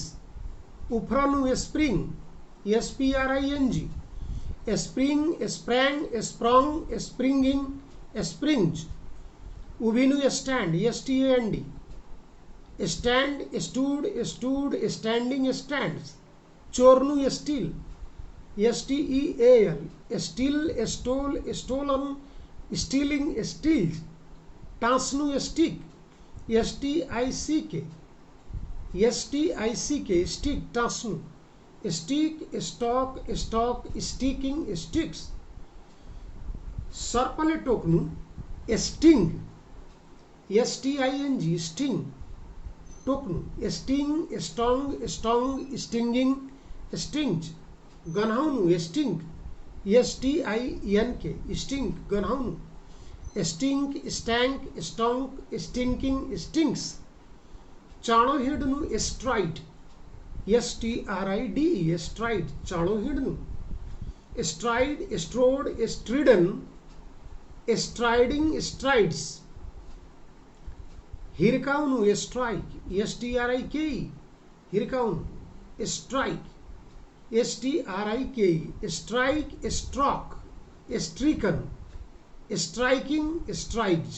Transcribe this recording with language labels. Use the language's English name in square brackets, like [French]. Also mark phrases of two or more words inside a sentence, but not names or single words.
[English] उफ्रनु spring SPRING spring sprang sprung springing springs उभिनु stand STAND stand stood stood standing stands चोर्नु steal STEAL steal stole stolen stealing steals टाँस्नु stick STICK stick टाँस्नु stick stuck stuck sticking sticks [Nepali] सर्पले टोक्नु [English] sting STING sting टोक्नु sting stung stung stinging stings गन्हाउनु stink STINK stink गन्हाउनु stink stank stunk stinking stinks [Nepali] चाँडो हिँड्नु [English] stride STRID stride [Nepali] चाँडो हिँड्नु [English] stride strode stridden striding strides हिर्काउनु strike STRIK हिर्काउनु strike STRIK strike struck stricken striking strikes